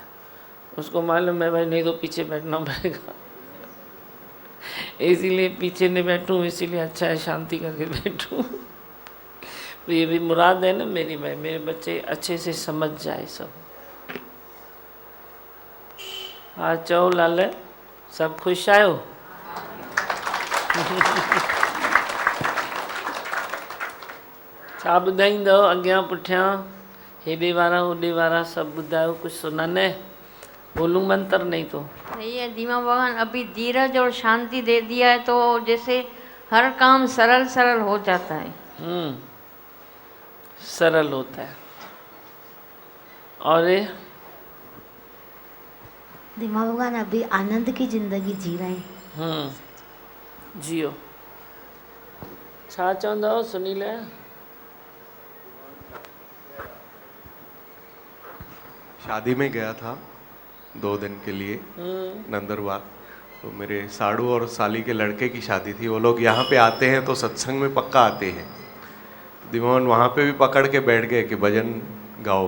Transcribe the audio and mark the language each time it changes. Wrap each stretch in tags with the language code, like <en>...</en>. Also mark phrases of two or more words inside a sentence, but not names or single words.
<hi>उसको मालूम है भाई नहीं तो पीछे बैठना पड़ेगा, इसीलिए पीछे नहीं बैठूं, इसीलिए अच्छा है शांति करके बैठूं। तो ये भी मुराद है ना मेरी भाई, मेरे बच्चे अच्छे से समझ जाए सब।</hi> <sd>हाँ चओ लाल, सब खुश आयो? छा ॿुधाईंदो अॻियां पुठियां, हेॾे वारा होॾे वारा सब ॿुधायो,</sd> <hi>कुछ सुनाने? बोलूं मंत्र नहीं तो? सही है, दीमा भगवान अभी धीरज और शांति दे दिया है, तो जैसे हर काम सरल सरल हो जाता है। सरल होता है। और दीमा भगवान अभी आनंद की जिंदगी जी रहे हैं।</hi> <sd>जियो। छा चवंदा हो सुनील?</sd> <hi>शादी में गया था 2 दिन के लिए नंदरबार। तो मेरे साड़ू और साली के लड़के की शादी थी। वो लोग यहाँ पे आते हैं तो सत्संग में पक्का आते हैं। दिमाग वहाँ पे भी पकड़ के बैठ गए कि भजन गाओ।</hi>